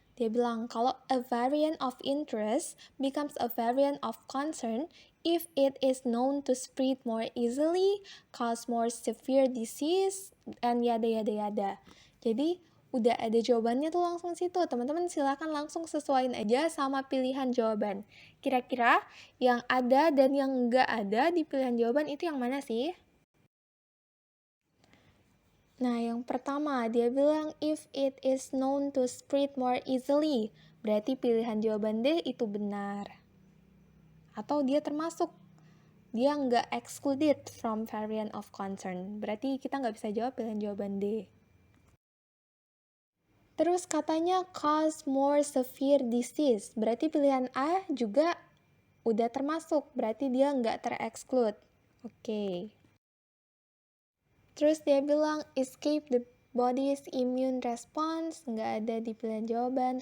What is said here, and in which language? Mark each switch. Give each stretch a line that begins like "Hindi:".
Indonesian: Dia bilang kalau
English: a variant of interest becomes a variant of concern if it is known to spread more easily, cause more severe disease, and yada yada yada.
Indonesian: Jadi udah ada jawabannya tuh langsung situ. Teman-teman silakan langsung sesuaiin aja sama pilihan jawaban. Kira-kira yang ada dan yang enggak ada di pilihan jawaban itu yang mana sih? Nah, yang pertama, dia bilang
English: if it is known to spread more easily.
Indonesian: Berarti pilihan jawaban D itu benar. Atau dia termasuk. Dia nggak
English: excluded from variant of concern.
Indonesian: Berarti kita nggak bisa jawab pilihan jawaban D. Terus katanya
English: cause more severe disease.
Indonesian: Berarti pilihan A juga udah termasuk. Berarti dia nggak ter-exclude. Oke. Terus dia bilang
English: escape the body's immune response,
Indonesian: nggak ada di pilihan jawaban.